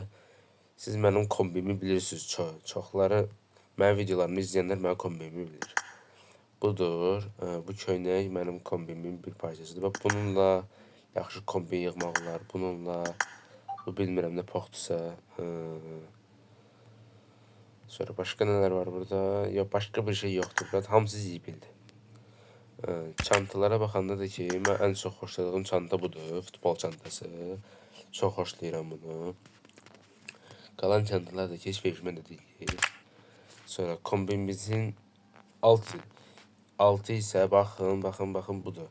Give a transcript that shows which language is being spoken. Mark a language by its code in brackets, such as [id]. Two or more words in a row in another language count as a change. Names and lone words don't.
[az] Siz mənim kombimi bilirsiniz çoxları. Mənim videolarımı izləyənlər mənim kombimi bilir. Budur. Bu köynək mənim kombimin bir parçasıdır. Və bununla yaxşı kombin yığmaq olar. Bununla bu bilmirəm nə poxdursa. [tr] Sonra başka neler var burada? Ya başka bir şey yoktur. [az] Burada hamısı zibildir. Çantalara baxanda da ki, mən ən çox xoşladığım çanta budur. Futbol çantası. Çox xoşlayıram bunu. Qalan çantalar da ki, heç vecimə də deyil. Sonra kombinimizin altı isə baxın budur.